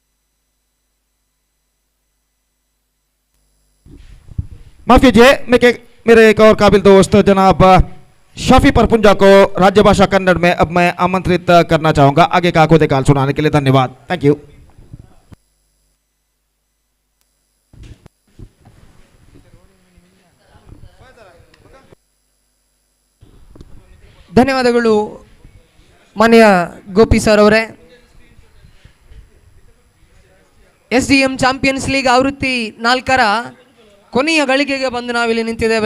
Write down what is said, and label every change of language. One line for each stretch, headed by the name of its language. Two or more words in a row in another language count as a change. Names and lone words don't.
Hindi: माफ कीजिए, मैं मेरे एक और काबिल दोस्त जनाब शाफी परपुंजा को राज्य भाषा कन्नड़ में अब मैं आमंत्रित करना चाहूँगा आगे का खुद काल सुनाने के लिए। धन्यवाद।
English: thank you.
Kannada: ಧನ್ಯವಾದಗಳು ಮಾನ್ಯ ಗೋಪಿ ಸರ್ ಅವರೇ. SDM ಚಾಂಪಿಯನ್ಸ್ ಲೀಗ್ ಆವೃತ್ತಿ 4ರ ಕೊನೆಯ ಗಳಿಗೆಗೆ ಬಂದು ನಾವಿಲ್ಲಿ ನಿಂತಿದ್ದೇವೆ.